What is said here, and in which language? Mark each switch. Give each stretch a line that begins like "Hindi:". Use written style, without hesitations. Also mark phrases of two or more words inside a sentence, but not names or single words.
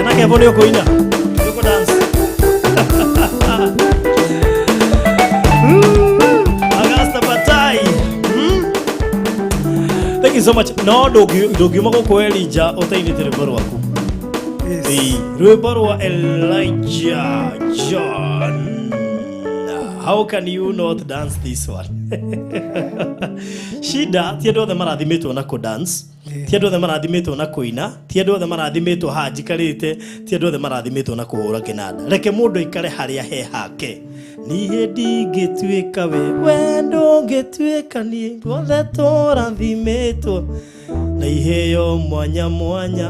Swahili: hapo ndio koina. Yuko dance. Augusta Batai.
English: Thank you so much.
Kikuyu: No, dogi mako ko Elijah otainite rwimbo rwaku. Yes. Rwimbo rwa Elijah John.
English: How can you not dance this one?
Kikuyu: Shida ti andũ othe marathimitwo na ku dance, ti andũ othe marathimitwo na kuina, ti andũ othe marathimitwo hanjikarĩte, ti andũ othe marathimitwo na kuhũra kĩnanda. Reke mũndũ aikare harĩa he hake. Niĩ ndingĩtuĩka we ndũngĩtuĩka niĩ othe tũrathimitwo na iheo mwanya mwanya.